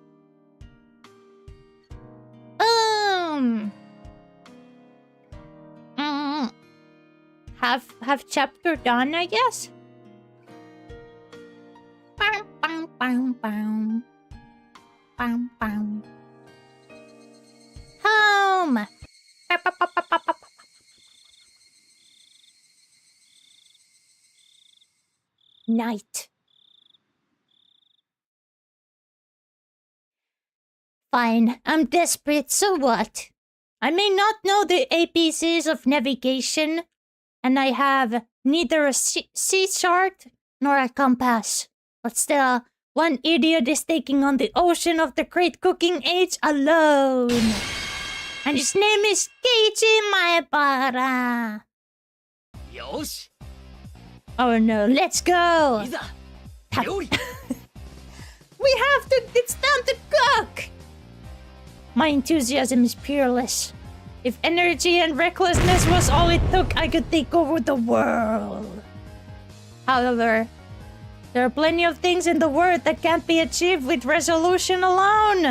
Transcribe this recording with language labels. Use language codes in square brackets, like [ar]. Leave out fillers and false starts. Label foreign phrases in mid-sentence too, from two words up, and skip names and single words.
[en] Have chapter done, I guess? Bam, bam, bam, bam. Bam, bam. Home! Ba, ba, ba, ba, ba, ba. Night. Fine, I'm desperate, so what? I may not know the ABCs of navigation, and I have neither a sea chart nor a compass. But still, one idiot is taking on the ocean of the great cooking age alone. And his name is Keiichi Maebara. [ja] よし。 [en] Oh no, let's go! [ja] いざ料理。 [en] We have to... It's time to cook! My enthusiasm is peerless. If energy and recklessness was all it took, I could take over the world. However, there are plenty of things in the world that can't be achieved with resolution alone.